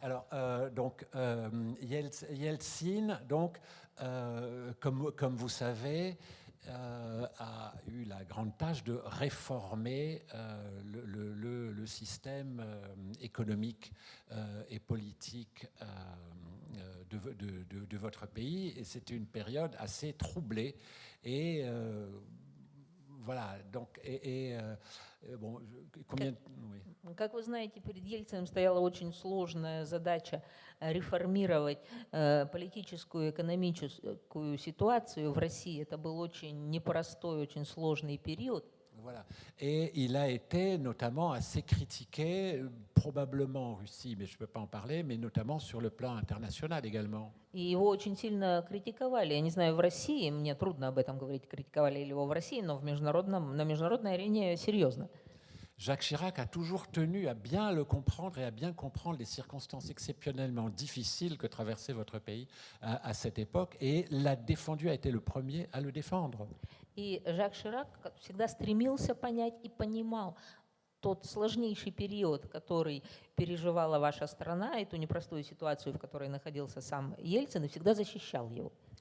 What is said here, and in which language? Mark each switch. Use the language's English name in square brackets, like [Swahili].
[French] Alors, donc, Yeltsin, donc, comme vous savez, a eu la grande tâche de réformer le système économique et politique de votre pays. Et c'était une période assez troublée. Et voilà, donc, bon, combien... Oui. [Russian] Как вы знаете, перед Ельциным стояла очень сложная задача реформировать политическую и экономическую ситуацию в России. Это был очень непростой, очень сложный период. [French] Voilà. Et il a été notamment assez critiqué, probablement en Russie, mais je ne peux pas en parler, mais notamment sur le plan international également. [Russian] И его очень сильно критиковали. Я не знаю, в России, мне трудно об этом говорить, критиковали ли его в России, но на международной арене серьезно. [French] Jacques Chirac a toujours tenu à bien le comprendre et à bien comprendre les circonstances exceptionnellement difficiles que traversait votre pays à cette époque, et l'a défendu, a été le premier à le défendre. [Russian] И Жак Ширак всегда стремился понять и понимал тот сложнейший период, который переживала ваша страна, и ту непростую ситуацию, в которой находился сам Ельцин, и всегда защищал его.